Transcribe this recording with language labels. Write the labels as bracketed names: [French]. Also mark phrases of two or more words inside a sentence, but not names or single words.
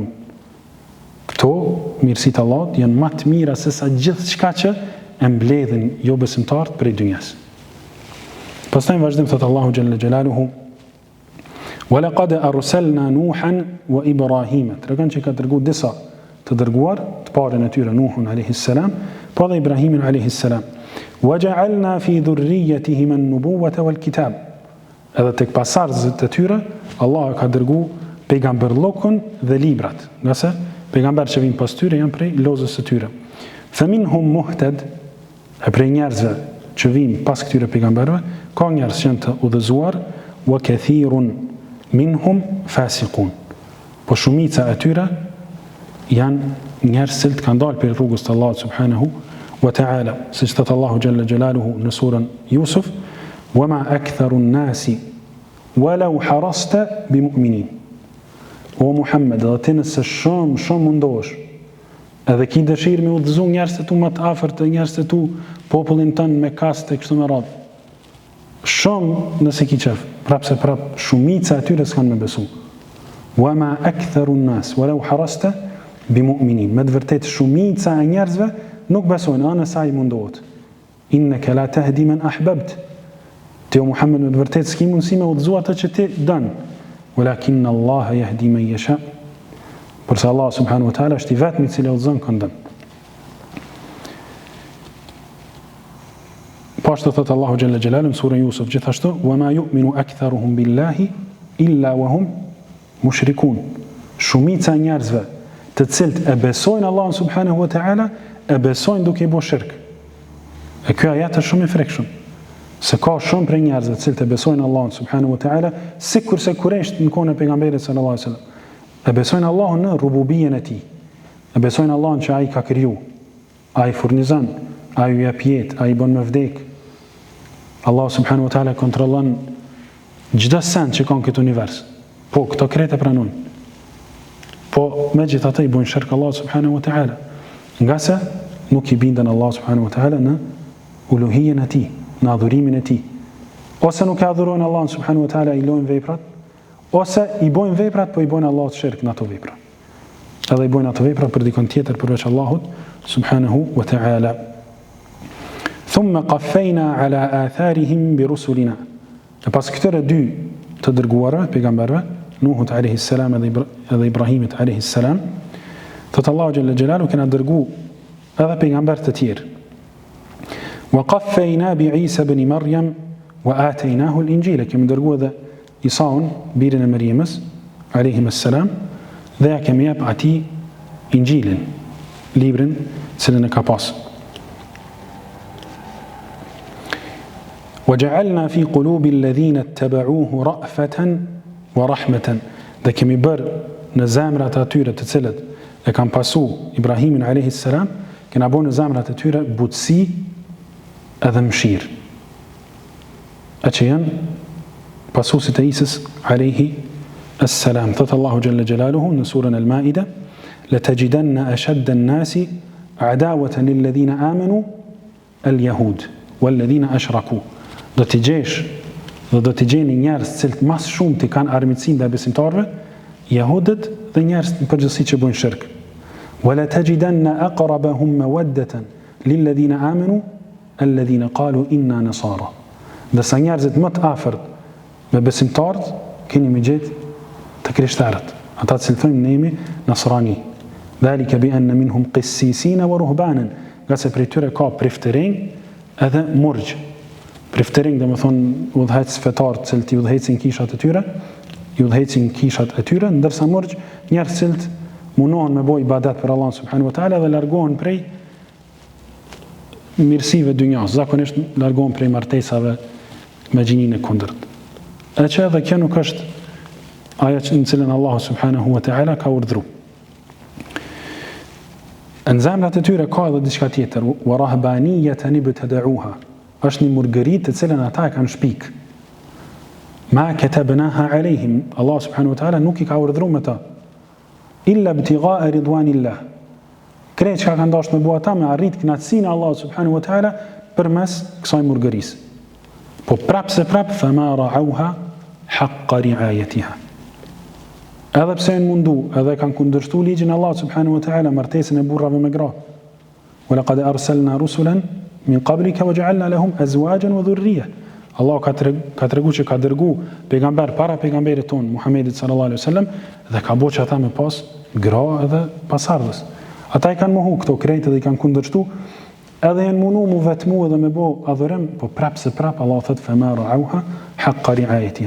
[Albanian] Këto mirësitë Allahut janë më të mira se sa gjithçka që e mbledhin jo besimtarët prej dynjas. Pastaj vazhdim thot Allahu [Arabic] جل جلاله ولقد أرسلنا نوحا وإبراهيم. [Albanian] Tregon që ka dërguar disa të dërguar, të parën e tyre Nuhun [Arabic] عليه السلام, [Albanian] po dhe Ibrahimin [Arabic] عليه السلام. وجعلنا في ذريتهم النبوة والكتاب. [Albanian] Edhe tek pasardhësit e tyre Allah ka dërguar pejgamberllokun dhe librat. Nëse pejgamberët që vinë pas tyre janë prej lozës së tyre. [Arabic] فمنهم مهتد, [Albanian] e prej njerëzve që vinë pas këtyre pejgamberëve, ka njerëz që janë të udhëzuar, [Arabic] وكثير منهم فاسقون. [Albanian] Po shumica e tyre janë njerëz që kanë dalë për rrugës të Allahut [Arabic] سبحانه وتعالى. [Albanian] Siç thot Allahu [Arabic] جل جلاله [Albanian] në surën Yusuf, [Arabic] وما أكثر الناس ولو حرصت بمؤمنين. [Albanian] O Muhammed, edhe ti nëse shumë mundohesh, edhe ki dëshirë me udhëzu njerëz të tu më të afërt, njerëz të tu popullin tënd me kaste kështu me radhë. Shumë nëse ki qef, prapse shumica e tyre s'kan me besu. [Arabic] وما أكثر الناس ولو حرصت بمؤمنين. [Albanian] Me të vërtet shumica e njerëzve nuk besojnë, anë saj mundohet. [Arabic] إنك لا تهدي من أحببت. [Albanian] Ti o Muhammed me të vërtet s'ki mundësi me udhëzu atë që ti dën. [Arabic] ولكن الله يهدي من يشاء. [Albanian] Përsa Allah [Arabic] سبحانه وتعالى [Albanian] është i vetmi i cili udhëzon këndën. Po ashtu thot Allahu [Arabic] جل جلاله [Albanian] në surën Yusuf gjithashtu, [Arabic] وما يؤمن أكثرهم بالله إلا وهم مشركون. [Albanian] Shumica e njerëzve të cilët e besojnë Allahun [Arabic] سبحانه وتعالى, [Albanian] e besojnë duke i bërë shirk. E ky ajet është shumë i frikshëm. Se ka shumë prej njerëzve të cilët e besojnë Allahun [Arabic] سبحانه وتعالى, [Albanian] sikurse Kurajshit në kohën e pejgamberit [Arabic] صلى الله عليه وسلم. [Albanian] E besojnë Allahun në rububijen e tij. E besojnë Allahun që ai ka kriju, ai furnizon, ai ju jep jetë, ai bën me vdek. Allah [Arabic] سبحانه وتعالى [Albanian] kontrollon çdo send që ka në këtë univers. Po këto krete pranojnë. Po megjithatë i bojnë shirk Allah [Arabic] سبحانه وتعالى. [Albanian] Nga se nuk i bindën Allah [Arabic] سبحانه وتعالى [Albanian] në uluhijen e tij, në adhurimin e tij. Ose nuk e adhurojnë Allah [Arabic] سبحانه وتعالى, [Albanian] i lojnë veprat, ose i bojnë veprat, po i bojnë Allahut shirk në ato vepra. Edhe i bojnë ato vepra për dikon tjetër përveç Allahut [Arabic] سبحانه وتعالى. ثم قفينا على آثارهم برسلنا. [Albanian] E pas këtyre dy të dërguarve, pejgamberëve, Nuhut [Arabic] عليه السلام [Albanian] edhe Ibrahimit [Arabic] عليه السلام, [Albanian] thot Allahu [Arabic] جل جلاله [Albanian] kena dërgu edhe pejgamber të tjerë. [Arabic] وقفينا بعيسى ابن مريم وآتيناه الإنجيل. [Albanian] Kemi dërgu edhe Isaun, birin e Maryamës [Arabic] عليه السلام, [Albanian] dhe ja kemi jep atij Injilin, librin cilën e ka pas. [Arabic] وجعلنا في قلوب الذين اتبعوه رأفة ورحمة. [Albanian] Dhe kemi bërë në zemrat e atyre të cilët e kanë pasu Ibrahimin [Arabic] عليه السلام, [Albanian] kena bërë në zemrat e tyre butësi edhe mëshirë. E që janë pasuesit e Isës [Arabic] عليه السلام. [Albanian] Thot Allahu [Arabic] جل جلاله [Albanian] në surën Al-Maida, [Arabic] لتجدن أشد الناس عداوة للذين آمنوا اليهود والذين أشركوا. [Albanian] Do t'i gjesh dhe do t'i gjeni njerëz cilët mas shumë t'i kanë armiqësi ndaj besimtarëve, jehudët dhe njerëz në përgjithësi që bojnë shirk. [Arabic] ولتجدن أقربهم مودة للذين آمنوا الذين قالوا إنا نصارى. [Albanian] Dhe sa njerëzit më të afërt me besimtarët keni me gjetë të krishterët, ata që thonë ne jemi nasrani. [Arabic] ذلك بأن منهم قسيسين ورهبانا. [Albanian] Nga se prej tyre ka priftërinj edhe murgj. Priftërinj dhe më thonë udhëhec fetarë cilët i udhëhecin kishat e tyre, ndërsa murgj njerëz cilët munohen me boj ibadet për Allah [Arabic] سبحانه وتعالى [Albanian] dhe largohen prej mirësive dynjas, zakonisht largohen prej martesave me gjininë e kundërt. E që edhe kjo nuk është ajo në cilën Allah [Arabic] سبحانه وتعالى [Albanian] ka urdhëruar. Në zemrat e tyre ka edhe diçka tjetër, [Arabic] ورهبانية ابتدعوها. [Albanian] Është një murgëri të cilën ata e kanë shpik. [Arabic] ما كتبناها عليهم. [Albanian] Allah [Arabic] سبحانه وتعالى [Albanian] nuk I ka urdhëruar me ta. [Arabic] إلا ابتغاء رضوان الله. [Albanian] Krejt që ka kanë dashur me bua ata me arrit kënaqësinë e Allahut [Arabic] سبحانه وتعالى [Albanian] përmes kësaj murgërisë. Po prapse [Arabic] فما رعوها حق رعايتها. [Albanian] Edhe pse janë mundu, edhe kanë kundërshtuar ligjin e Allahut [Arabic] سبحانه وتعالى, [Albanian] martesën e burrave me gra. [Arabic] ولقد أرسلنا رسلا من قبلك وجعلنا لهم أزواجا وذرية. [Albanian] Allah ka treguar që ka dërgu pejgamber para pejgamberit ton Muhammedit [Arabic] صلى الله عليه وسلم [Albanian] dhe ka bëu që ata me pas gra edhe pasardhës. Ata I kanë mohu këto krejtë dhe I kanë kundërshtu, edhe janë mundu mu vetmu edhe me bo adhurim, po prapse Allah thot [Arabic] فما رعوها حق رعايتها.